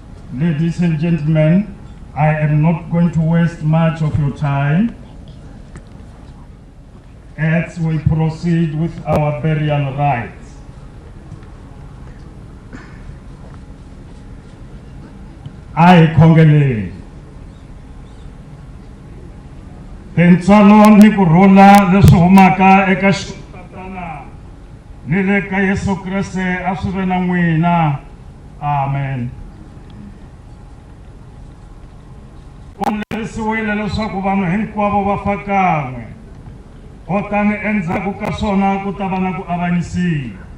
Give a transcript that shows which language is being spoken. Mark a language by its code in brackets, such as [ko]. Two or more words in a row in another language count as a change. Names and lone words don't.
[en] Ladies and gentlemen, I am not going to waste much of your time as we proceed with our burial rites. I congolate. [ts] Tentsalo ni kurula leswi humaka eka Tatana ni le ka Yesu Kriste a swi ve na n'wina. Amen. Lerisiwile leswaku vanhu hinkwavo va fa kan'we, kutani endzhaku ka swona ku ta va na ku avanyisiwa.